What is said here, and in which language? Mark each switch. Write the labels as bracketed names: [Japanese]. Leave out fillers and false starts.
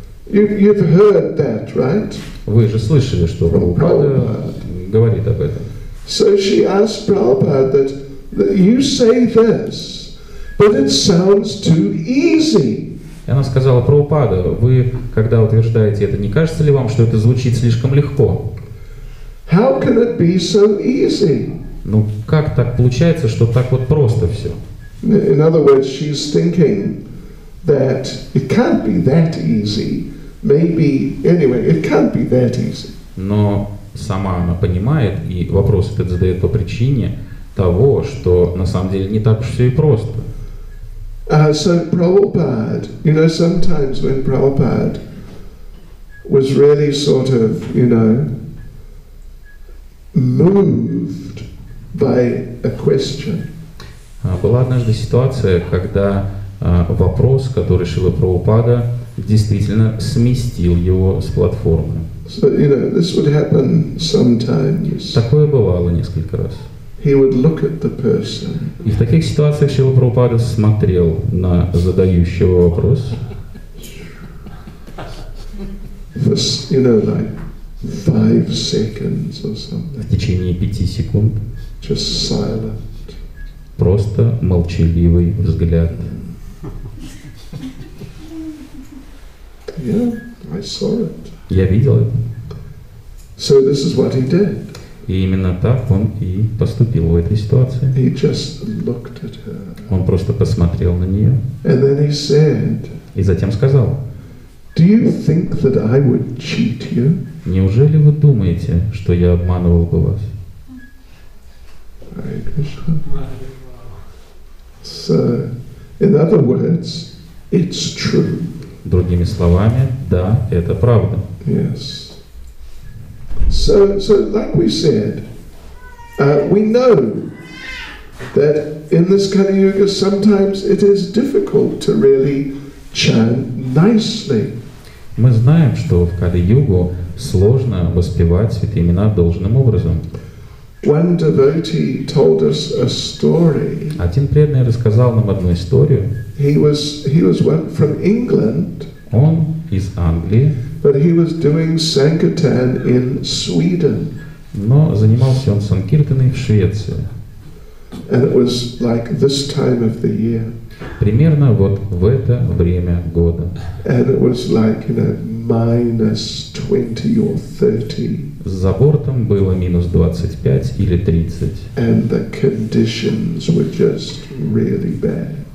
[English] You've heard that, right? [Russian] Вы же слышали, что Прабхупада говорит об этом. [English] So she asked Prabhupada that you say this, but it sounds too easy. [Russian] И она сказала: Прабхупада, вы, когда утверждаете это, не кажется ли вам, что это звучит слишком легко? [English] How can it be so easy? [Russian] Ну, как так получается, что так вот просто все? [English] In other words, she's thinking that it can't be that easy. Maybe, anyway, it can't be that easy. [Russian] Но сама она понимает, и вопрос этот задает по причине того, что на самом деле не так уж все и просто. [English] So Prabhupada, sometimes when Prabhupada was really sort of, moved by a question. [Russian] Была однажды ситуация, когда вопрос, который Шрила Прабхупада действительно сместил его с платформы. [English] So, this would happen sometimes. [Russian] Такое бывало несколько раз. [English] He would look at the person. [Russian] И в таких ситуациях Шрила Прабхупада смотрел на задающего вопрос. [English] For, like 5 seconds or something. [Russian] В течение 5 секунд. [English] Just silent. [Russian] Просто молчаливый взгляд. [English] Yeah, I saw it. [Russian] Я видел это. [English] So this is what he did. [Russian] И именно так он и поступил в этой ситуации. [English] He just looked at her. [Russian] Он просто посмотрел на нее. [English] And then he said, [Russian] и затем сказал: [English] Do you think that I would cheat you? [Russian] Неужели вы думаете, что я обманывал бы вас? [Sanskrit] Hare Krishna. [English] So, in other words, it's true. [Russian] Другими словами, да, это правда. [English] Yes. So like we said, we know that in this Kali Yuga sometimes it is difficult to really chant nicely. [Russian] Мы знаем, что в Кали-югу сложно воспевать святые имена должным образом. [English] One devotee told us a story. [Russian] Один преданный рассказал нам одну историю. [English] He was one from England. [Russian] Он из Англии. [English] But he was doing Sankirtan in Sweden. [Russian] Но занимался он санкиртаной в Швеции. [English] And it was like this time of the year. [Russian] Примерно вот в это время года. [English] And it was like, minus 20 or 30. [Russian] За бортом было минус 25 или 30. [English] And the conditions were just really bad.